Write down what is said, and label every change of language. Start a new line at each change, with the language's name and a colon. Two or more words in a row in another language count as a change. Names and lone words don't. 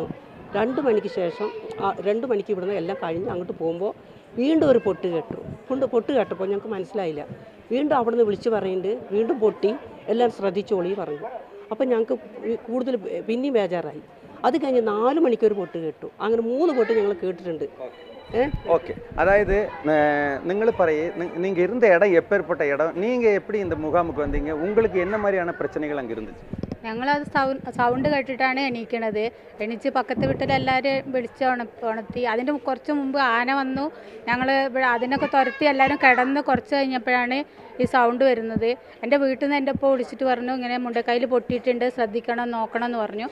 Malayalam: 2 മണിക്ക് ശേഷം 2 മണിക്ക് ഇവിടുന്ന് എല്ലാം കഴിഞ്ഞ് അങ്ങോട്ട് പോകുമ്പോൾ വീണ്ടും ഒരു പൊട്ട് കേട്ടപ്പോൾ ഞങ്ങൾക്ക് മനസ്സിലായില്ല. വീണ്ടും അവിടെ നിന്ന് വിളിച്ച് പറയുന്നുണ്ട്, വീണ്ടും പൊട്ടി, എല്ലാം ശ്രദ്ധിച്ചോളി പറഞ്ഞു. അപ്പം ഞങ്ങൾക്ക് കൂടുതൽ പിന്നെയും ബേജാറായി. അത് കഴിഞ്ഞ് 4 മണിക്കൊരു പൊട്ട് കേട്ടു. അങ്ങനെ 3 പൊട്ട് ഞങ്ങൾ കേട്ടിട്ടുണ്ട്.
Tamil: ஓகே, அதாவது நீங்கள் நீங்கள் இருந்த இடம் எப்பேற்பட்ட இடம்? நீங்கள் எப்படி இந்த முகாமுக்கு வந்தீங்க? உங்களுக்கு என்ன மாதிரியான பிரச்சனைகள் அங்கே இருந்துச்சு?
Malayalam: ഞങ്ങളത് സൗണ്ട് കേട്ടിട്ടാണ് എണീക്കണത്. എണീച്ച് പക്കത്ത് വീട്ടിലെല്ലാവരും വിളിച്ച് ഉണർത്തി. അതിൻ്റെ കുറച്ച് മുമ്പ് ആന വന്നു. ഞങ്ങൾ അതിനൊക്കെ തുരത്തി എല്ലാവരും കിടന്ന് കുറച്ച് കഴിഞ്ഞപ്പോഴാണ് ഈ സൗണ്ട് വരുന്നത്. എൻ്റെ വീട്ടിൽ നിന്ന് എൻ്റെ ഇപ്പോൾ വിളിച്ചിട്ട് പറഞ്ഞു, ഇങ്ങനെ മുണ്ടക്കൈയിൽ പൊട്ടിയിട്ടുണ്ട്, ശ്രദ്ധിക്കണം, നോക്കണം എന്ന് പറഞ്ഞു.